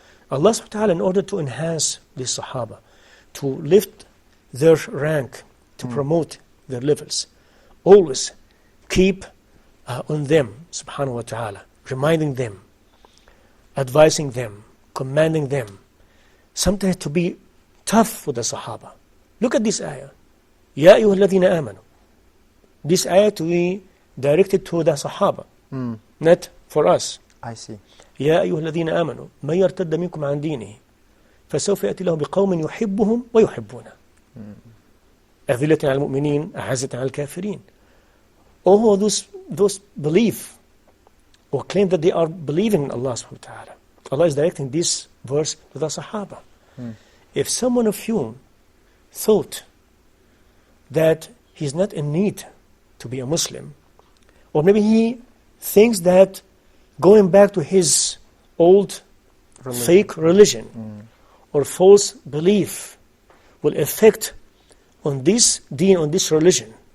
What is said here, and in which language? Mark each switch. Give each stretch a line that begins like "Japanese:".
English: Allah subhanahu wa ta'ala, in order to enhance the Sahaba, to lift their rank, to promote their levels, always keep on them subhanahu wa ta'ala, reminding them, advising them, commanding them, sometimes to be tough with the Sahaba. Look at this ayah.
Arabic: Ya ayyuha alladhina amanu.
English: This ayah to be directed to the Sahaba, not for us. I see.
Arabic: يا أيها الذين آمنوا من يرتد منكم عن دينه فسوف يأتي الله بقوم يحبهم ويحبونه أذلة على المؤمنين أعزة على الكافرين.
English: All those believe or claim that they are believing in Allah subhanahu wa ta'ala. Allah is directing this verse to the Sahaba. If someone of you thought that he's not in need to be a Muslim, or maybe he thinks that going back to his old fake religion or false belief will affect on this deen, on this religion,